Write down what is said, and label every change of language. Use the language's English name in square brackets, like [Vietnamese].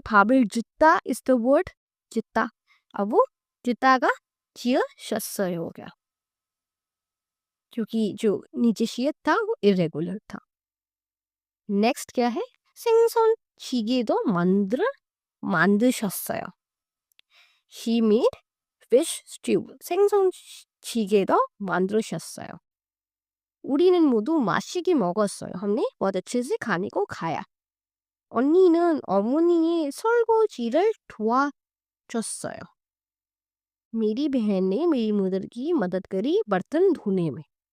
[Hindi] 밥을 짓다 is the word 짓다, अब वो 짓다가 지으셨어요 हो गया, क्योंकि जो नीचे शियत था वो इरेगुलर था। नेक्स्ट क्या है, [Korean] 생선 찌개도 만드셨어요, [English] he made fish stew, [Korean] 생선 찌개도 만드셨어요। 우리는 모두 맛있게 먹었어요, [Hindi] हमने बहुत अच्छे से खाने को खाया। [Korean] 언니는 어머니의 설거지를 도와줬어요, [Hindi] मेरी बहन ने मेरी मदर की मदद करी बर्तन धोने में।